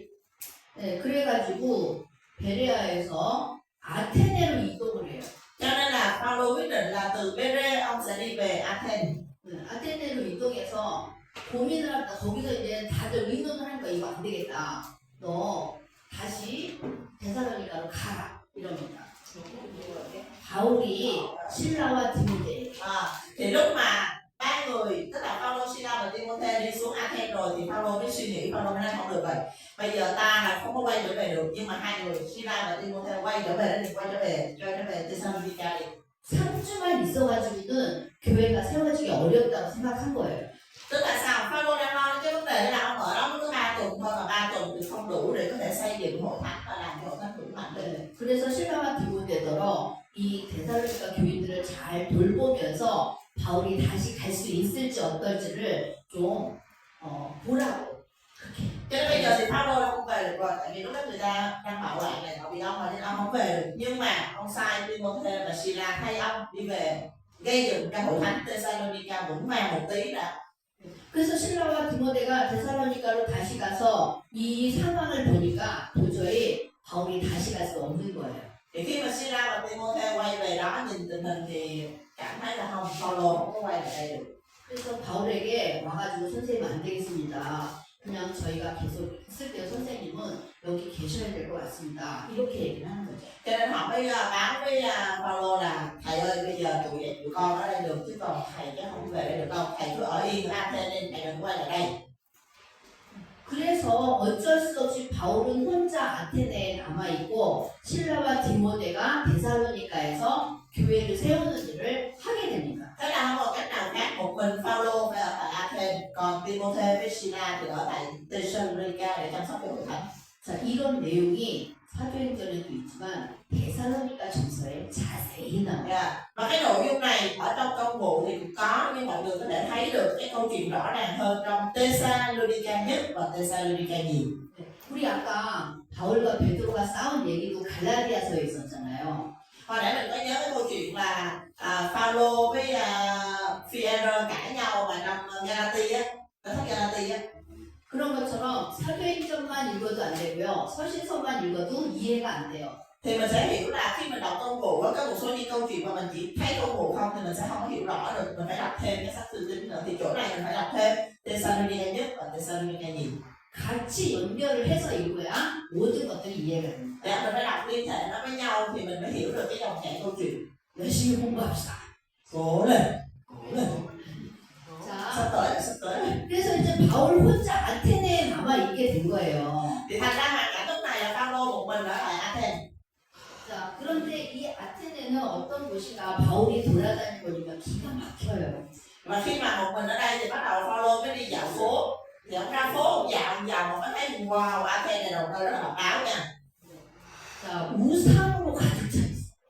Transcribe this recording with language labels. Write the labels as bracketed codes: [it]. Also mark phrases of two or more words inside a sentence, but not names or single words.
[ko] 네, 그래가지고 베레아에서 아테네로 이동을 해요. [vi] Cho nên là Phaolô quyết định là từ Bê-đê ông sẽ đi về Athens. [ko] 네, 아테네로 이동해서 고민을 합니다. 거기서 이제 다들 의논을 하니까 이거 안 되겠다. 너 다시 데살로니가로 가라 이럽니다. 바울이 신라와 디모데 [vi] Thì lúc mà ba người, tức là Phaolô, Sila và Timôthê đi xuống Athens rồi thì Phaolô mới suy nghĩ, Phaolô mới nói không được rồi. Bây giờ ta là không có quay trở về được, nhưng mà hai người Sila và Timôthê quay trở về thì quay trở về Thessalonica đi. [ko] 3주만 있어가지고는 교회가 세워지기 어렵다고 생각한 거예요. [vi] Tức là sao? Phaolô đang lo cái vấn đề là ông ở đó mới có 3 tuần thôi, mà 3 tuần thì không đủ để có thể xây dựng hội thánh và làm hội thánh vững mạnh lên. [ko] 네, 그래서 신라와 디모데더러 이 데살로니가 교인들을 잘 돌보면서 바울이 다시 갈 수 있을지 어떨지를 좀 보라고 그렇게. [vi] Cho nên bây giờ thì Phaolô đã không về được rồi, tại vì lúc đó người ta đang bảo quản này họ bị ông mà nên ông không về được. Nhưng mà ông sai Timôthê và Sila thay ông đi về gây dựng cái hội thánh Thessalonica vững vàng một tí đã. [ko] 그래서 신라와 디모데가 데살로니가로 다시 가서 이 상황을 보니까 도저히 바울이 다시 갈 수 없는 거예요. [vi] Thì khi mà Sila và Timôthê quay về đó nhìn tình hình thì cảm thấy là không, Phaolô không có quay lại đây được. [ko] 그래서 바울에게 와가지고 선생님 안 되겠습니다. 그냥 저희가 계속 있을게요. 선생님은 여기 계셔야 될 것 같습니다. 이렇게 얘기를 하는 거죠. [vi] Cho nên họ mới báo với Phaolô là thầy ơi, bây giờ tụi con ở đây được chứ còn thầy chứ không về đây được đâu, thầy cứ ở yên ở Athens nên thầy đừng quay lại đây. [ko] 그래서 어쩔 수 없이 바울은 혼자 아테네에 남아있고 실라와 디모데가 데살로니가에서 교회를 세우는 일을 하게 됩니다. [vi] Thế là không còn cách nào khác, một mình Phaolô phải ở tại Athens, còn Timôthê với Sila thì ở tại Thessalonica để chăm sóc cho hội thánh. [ko] 자, 이런 내용이 사도행전에도 있지만 데살로니가 전서에 자세히 나와요. [vi] Và cái nội dung này ở trong công vụ thì cũng có, nhưng mọi người có thể thấy được cái câu chuyện rõ ràng hơn trong Thessalonica nhất và Thessalonica nhiều. [ko] 우리 아까 바울과 베드로가 싸운 얘기도 갈라디아서에 있었잖아요. [vi] Hồi nãy mình có nhớ cái câu chuyện là Phaolô với Phi-e-rơ cãi nhau mà trong Galati á, nó thất Galati á. [ko] 그런 것처럼 사도행전만 읽어도 안 되고요. 서신서만 읽어도 이해가 안 돼요. [vi] Thì mình sẽ hiểu là khi mình đọc công vụ á, có một số những câu chuyện mà mình chỉ thấy công vụ không thì mình sẽ không có hiểu rõ được, mình phải đọc thêm cái sách thư tín nữa. Thì chỗ này mình phải đọc thêm Thessalonica nhất và Thessalonica nhì. [ko] 같이 연결을 해서 읽어야 모든 것들이 이해가 됩니다. [vi] Để mình phải đọc liên hệ nó với nhau thì mình mới hiểu được cái dòng chảy câu chuyện. [ko] 열심히 공부합시다. [vi] Cố lên, cố lên. [ko] 자, [vi] Sắp tới rồi, sắp tới rồi. [ko] 그래서 이제 바울 혼자 아테네에 남아 있게 된 거예요. [vi] Thì thành ra hoàn cảnh lúc này là Phaolô một mình ở tại Athens. 자, 그런데 이 아테네는 어떤 곳인가 바울이 돌아다니고 보니까 기가 막혀요. Và khi mà một mình ở đây thì bắt đầu Phaolô mới đi dạo phố. Thì ông ra phố ông dạo mà mới thấy wow, Athens này đầu nơi rất là độc đáo nha. [ko] 자, 우상으로 가득 차 있어.